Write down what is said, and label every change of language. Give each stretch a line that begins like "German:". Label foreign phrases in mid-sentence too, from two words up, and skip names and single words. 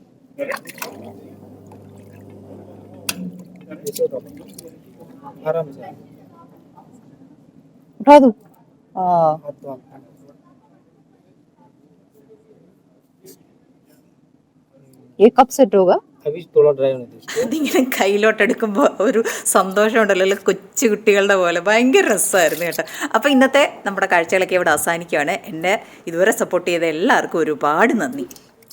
Hindi: ऐसे उठाओ. आराम से उठा दूं. हाँ हाथ तो आप ये कब सेट होगा. अभी थोड़ा ड्राई होने दो इसको.
Malayalam: അതിങ്ങനെ കയ്യിലോട്ടെടുക്കുമ്പോൾ ഒരു സന്തോഷമുണ്ടല്ലോ, അല്ല കൊച്ചു കുട്ടികളുടെ പോലെ. ഭയങ്കര രസമായിരുന്നു കേട്ടോ. അപ്പോൾ ഇന്നത്തെ നമ്മുടെ കാഴ്ചകളൊക്കെ ഇവിടെ അവസാനിക്കുകയാണ്. എന്നെ ഇതുവരെ സപ്പോർട്ട് ചെയ്ത എല്ലാവർക്കും ഒരുപാട് നന്ദി.